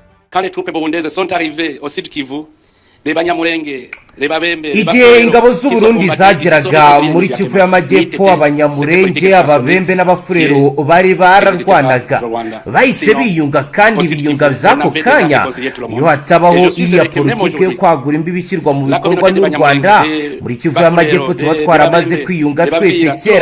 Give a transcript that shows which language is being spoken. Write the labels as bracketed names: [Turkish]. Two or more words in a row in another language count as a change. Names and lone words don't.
[French] quand les troupes burundaises sont arrivées au Sud Kivu, les Banyamulenge, les Babembe, [Kinyarwanda] igihe ingabo z'Uburundi zageraga muri Kivu y'Amajyepfo, Abanyamulenge, Ababembe n'Abafurero bari bararwanaga, bahise biyunga kandi biyunga by'ako kanya. Iyo hatabaho iya politike yo kwagura imbibi ishyirwa mu bikorwa n'u Rwanda, muri Kivu y'Amajyepfo tuba twaramaze kwiyunga twese kera.